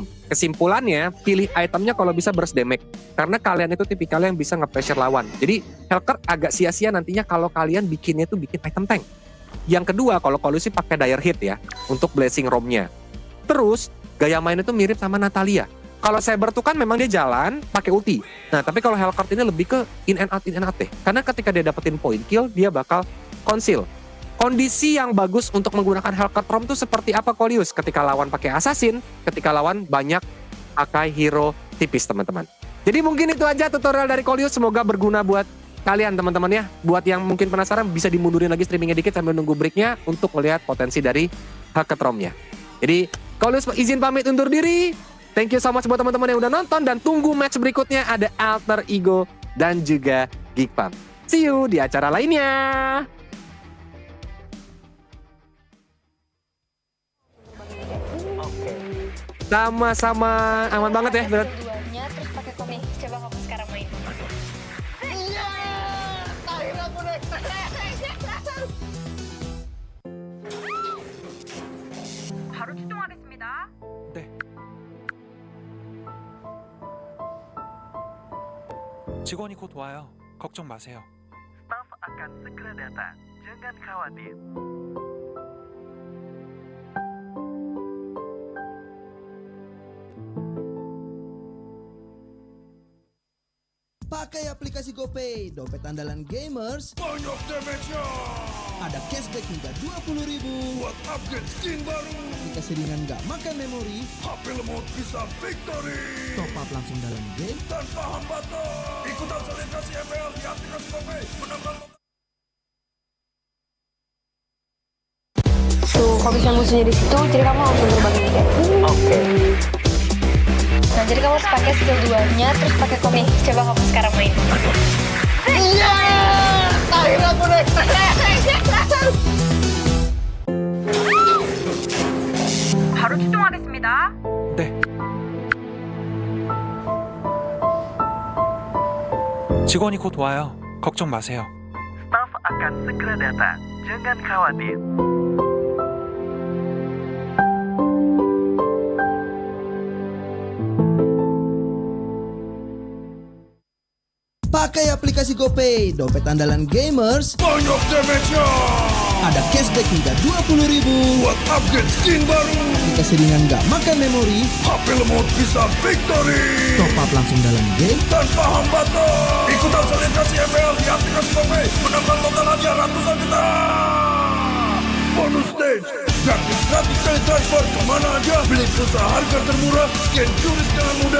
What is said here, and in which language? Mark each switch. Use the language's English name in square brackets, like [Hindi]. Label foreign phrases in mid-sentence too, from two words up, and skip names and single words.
[Indonesian] Kesimpulannya, pilih itemnya kalau bisa [English] burst damage. [Indonesian] Karena kalian itu tipikal yang bisa nge-pressure lawan. Jadi Hellcard agak sia-sia nantinya kalau kalian bikinnya itu bikin item tank. Yang kedua, kalau sih pakai [English] dire hit [Indonesian] ya, untuk blessing Romnya. Terus, gaya main itu mirip sama Natalia. Kalau Saber tuh kan memang dia jalan pakai ulti. Nah, tapi kalau Hellcard ini lebih ke [English] in and out [Indonesian] deh. Karena ketika dia dapetin [English] point kill, [Indonesian] dia bakal conceal. Kondisi yang bagus untuk menggunakan Hellcard Rom tuh seperti apa, Kolius? Ketika lawan pakai assassin, ketika lawan banyak pakai hero tipis, teman-teman. Jadi mungkin itu aja tutorial dari Kolius. Semoga berguna buat kalian, teman-teman ya. Buat yang mungkin penasaran, bisa dimundurin lagi streamingnya dikit sambil nunggu breaknya untuk melihat potensi dari Hellcard Romnya. Jadi Kolius izin pamit undur diri. [English] Thank you so much [Indonesian] buat teman-teman yang udah nonton, dan tunggu match berikutnya ada Alter Ego dan juga Geek Fam. [English] See you [Indonesian] di acara lainnya. Sama-sama aman banget ya, berat. Keduanya terus pakai komik. Coba kamu sekarang main. Akhirnya aku naik. [Korean] 바로 출동하겠습니다. 네. 직원이 곧 와요. 걱정 마세요. [Indonesian] Staff akan segera datang. Jangan khawatir. Pakai aplikasi GoPay, dompet andalan gamers. Banyak damage-nya. Ada cashback hingga 20.000 buat [English] upgrade skin [Indonesian] baru. Aplikasi ringan gak makan memori. HP lemot bisa victory. [English] Top up [Indonesian] langsung dalam game tanpa hambatan. Ikutan selebrasi MPL di aplikasi GoPay. Menambah Tuh, kalau bisa musuhnya di situ, jadi kamu langsung terbangin dia. Oke. Nah, jadi kamu harus pakai skill 2-nya, terus pakai komik. Coba kamu sekarang main. Iya! Akhirnya aku naik. [Korean] 바로 출동하겠습니다. 네. 직원이 곧 와요. 걱정 마세요. [Indonesian] Staff akan segera datang. Jangan khawatir. Pakai aplikasi GoPay, dompet andalan gamers. Banyak damage-nya. Ada cashback hingga 20.000 buat [English] upgrade skin [Indonesian] baru. Aplikasi ringan gak makan memori. HP lemot bisa victory. [English] Top up [Indonesian] langsung dalam game tanpa hambatan. Ikutan selebrasi MPL di aplikasi GoPay. Menambah total hadiah ratusan juta. [English] Bonus stage. [Indonesian] Gratis 100 kali transfer kemana aja. Beli pulsa harga termurah. Scan QRIS dengan mudah.